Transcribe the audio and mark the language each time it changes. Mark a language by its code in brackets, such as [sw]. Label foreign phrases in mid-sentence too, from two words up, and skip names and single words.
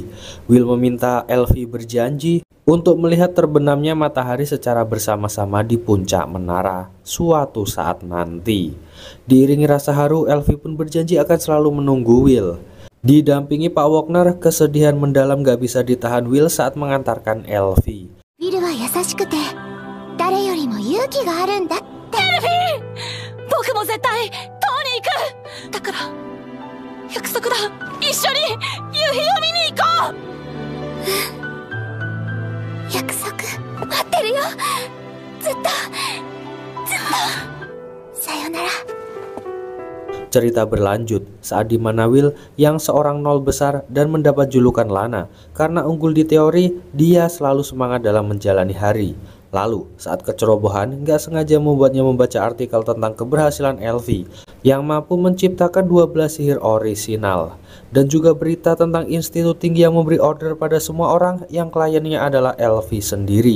[id] Will meminta Elfie berjanji untuk melihat terbenamnya matahari secara bersama-sama di puncak menara suatu saat nanti. Diiringi rasa haru, Elfie pun berjanji akan selalu menunggu Will. Didampingi Pak Wagner, kesedihan mendalam gak bisa ditahan Will saat mengantarkan Elfie. [ja] Willは優しくて、誰よりも勇気があるんだ. Elfie！僕も絶対塔に行く! だから、約束だ! 一緒に夕日を見に行こう! 約束、待ってるよ! ずっと、ずっと! Sayonara. [id] Cerita berlanjut saat di mana Will yang seorang nol besar dan mendapat julukan Lana karena unggul di teori, dia selalu semangat dalam menjalani hari. Lalu saat kecerobohan nggak sengaja membuatnya membaca artikel tentang keberhasilan Elfie yang mampu menciptakan 12 sihir orisinal, dan juga berita tentang institut tinggi yang memberi order pada semua orang yang kliennya adalah Elfie sendiri.